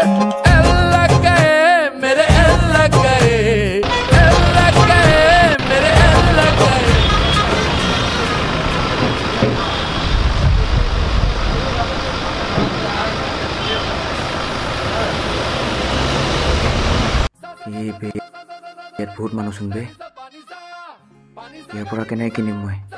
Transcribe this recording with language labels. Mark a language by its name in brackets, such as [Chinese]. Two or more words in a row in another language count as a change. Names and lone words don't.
[Hindi] मेरे एल लग गए मेरे एल लग गए [Assamese] ইয়াত বহুত মানুহ চোন বে ইয়াৰ পৰা কেনেকৈ কিনিম মই